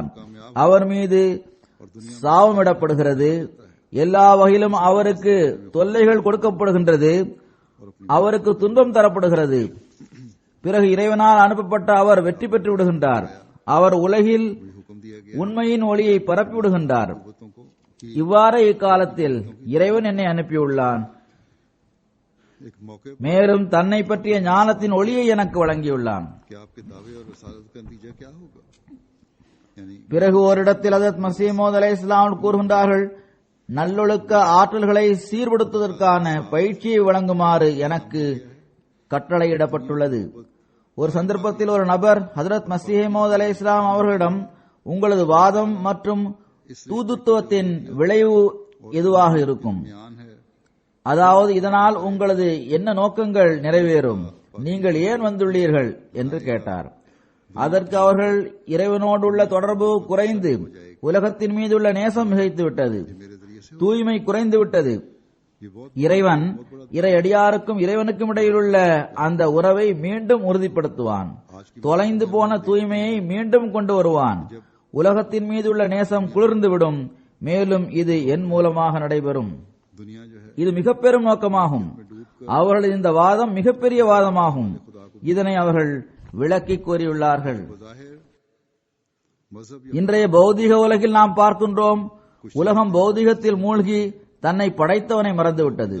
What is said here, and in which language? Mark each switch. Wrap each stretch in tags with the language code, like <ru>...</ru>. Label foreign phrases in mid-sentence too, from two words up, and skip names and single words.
<ta>அவர் மீது சாபமிடப்படுகிறது. எல்லா வகையிலும் அவருக்கு தொல்லைகள் கொடுக்கப்படுகின்றது. அவருக்கு துன்பம் தரப்படுகிறது. பிறகு இறைவனால் அனுப்பப்பட்ட அவர் வெற்றி பெற்று விடுகின்றார். அவர் உலகில்</ta> <ur>حکم دیا گیا</ur> <ta>உண்மையின் ஒளியை பரப்பி விடுகின்றார்.</ta> <ur>کتوں کو</ur> <ta>இவ்வாறே இக்காலத்தில் இறைவன் என்னை அனுப்பியுள்ளான்.</ta> <ur>ایک موقعے پر</ur> <ta>மேலும் தன்னை பற்றிய ஞானத்தின் ஒளியை எனக்கு வழங்கியுள்ளான்.</ta> <ur>کہ آپ کے دعوے اور رسالت کا نتیجہ کیا ہوگا، یعنی</ur> <ta>பிறகு ஓரிடத்தில் ஹஜ்ரத் மஸீஹ் மவ்ஊத் அலைஹிஸ்ஸலாம் கூறுகின்றார்கள்: நல்லொழுக்க ஆற்றல்களை சீர்படுத்துவதற்கான பயிற்சியை வழங்குமாறு எனக்கு கட்டளையிடப்பட்டுள்ளது. ஒரு சந்தர்ப்பத்தில் ஒரு நபர் ஹஜ்ரத் மஸீஹ் மவ்ஊத் அலைஹிஸ்ஸலாம் அவர்களிடம், உங்களது வாதம் மற்றும் தூதுத்துவத்தின் விளைவு எதுவாக இருக்கும்?</ta> <ur>دھیان ہے</ur> <ta>அதாவது இதனால் உங்களது என்ன நோக்கங்கள் நிறைவேறும்? நீங்கள் ஏன் வந்துள்ளீர்கள் என்று கேட்டார். அதற்கு அவர்கள், இறைவனோடு உள்ள தொடர்பு குறைந்து உலகத்தின் மீதுள்ள நேசம் மிகைத்து விட்டது,</ta> <ur>میرے ذریعے سے</ur> <ta>தூய்மை குறைந்து விட்டது.</ta> <ur>یہ بہت</ur> <ta>இறைவன் இறை அடியாருக்கும் இறைவனுக்கும் இடையிலுள்ள அந்த உறவை மீண்டும் உறுதிப்படுத்துவான். தொலைந்து போன தூய்மையை மீண்டும் கொண்டு வருவான். உலகத்தின் மீதுள்ள நேசம் குளிர்ந்துவிடும். மேலும் இது என் மூலமாக நடைபெறும்.</ta> <ur>دنیا جو ہے</ur> <ta>இது மிக பெரும் நோக்கமாகும். அவர்களது இந்த வாதம் மிகப்பெரிய வாதமாகும். இதனை அவர்கள் விளக்கி கூறியுள்ளார்கள்.</ta> <ur>ظاہر مذہب</ur> <ta>இன்றைய பௌதிக உலகில் நாம் பார்க்கின்றோம், உலகம் பௌதிகத்தில் மூழ்கி தன்னை படைத்தவனை மறந்துவிட்டது.</ta>